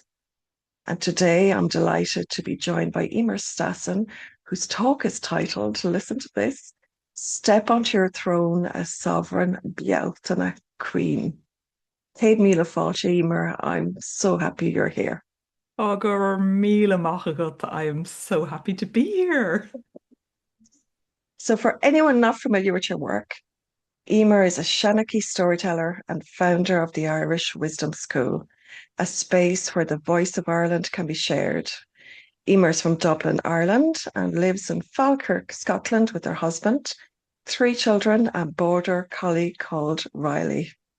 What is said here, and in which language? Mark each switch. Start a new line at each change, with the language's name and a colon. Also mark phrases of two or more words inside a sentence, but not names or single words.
English: And today I'm delighted to be joined by Eimear Stassin, whose talk is titled, listen to this, Step onto Your Throne as Sovereign Bealtaine Queen.
Irish: Céad míle fáilte, Eimear.
English: I'm so happy you're here. Oh,
Irish: gur míle maith agat.
English: I am so happy to be here. So for anyone not familiar with your work, Eimear is a Shanachie storyteller and founder of the Irish Wisdom School, a space where the voice of Ireland can be shared. Eimear's from Dublin, Ireland, and lives in Falkirk, Scotland, with her husband, three children, and border collie called Riley.